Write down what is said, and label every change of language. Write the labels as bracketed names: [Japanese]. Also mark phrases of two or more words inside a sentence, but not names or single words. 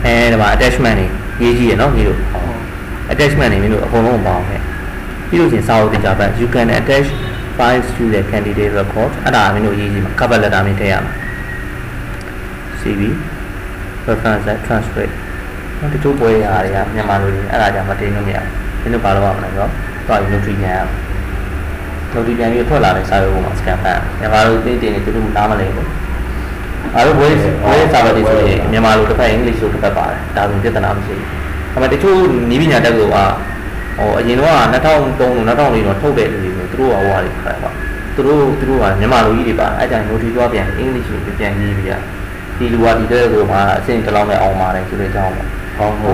[Burmese] ဒီမှာ attachment တွေရေးကြည့်ရနော်ဒီလို attachment တွေမင်းတို့အကုန်လုံးပေါင်းခဲ့ပြီးလို့ချင်းစာအုပ်တင်ကြပါ [English] you can attach files to the candidate record [Burmese] အဲ့ဒါမင်းတို့ရေးကြည့်မှာ [English] cover letter [Burmese] မင်းထည့်ရ မှာ [English] CV reference transcript [Burmese] ဒီတို့ပွဲရာတွေကမြန်မာလိုအဲ့ဒါကြောင့်မတင်လို့မရဘူးမင်းတို့ဘာလို့ရမလဲဆိုတော့တွားပြီး notary ပြန်ရအောင် notary ပြန်ပြီး ထွက်လာတဲ့စာရွက်ပေါ်မှာ scan ဖတ်မြန်မာလိုတင်နေသူတို့နားမလဲဘူးအားလုံးဝေးစာပတ်တွေဆိုရင်မြန်မာလိုတစ်ဖက်အင်္ဂလိပ်လိုတစ်ဖက်ပါတယ်ဒါဆိုပြဿနာမရှိဘူးဒါပေမဲ့တချို့နီးပညာတက်ကဟိုအရင်တော့2003လို့2004တော့ထုတ်တဲ့လူတွေမျိုးသူတို့ကဟိုဟာတွေခါပါသူတို့ကမြန်မာလိုကြီးတွေပါအဲ့ဒါ notary သွားပြန်အင်္ဂလိပ်လိုပြန်ရေးပြီးရဒီလူကဒီတဲ့ဆိုမှအဆင့်တစ်လောက်နဲ့အောင်ပါတယ်ဆိုတဲ့အကြောင်းပေါ့ဟော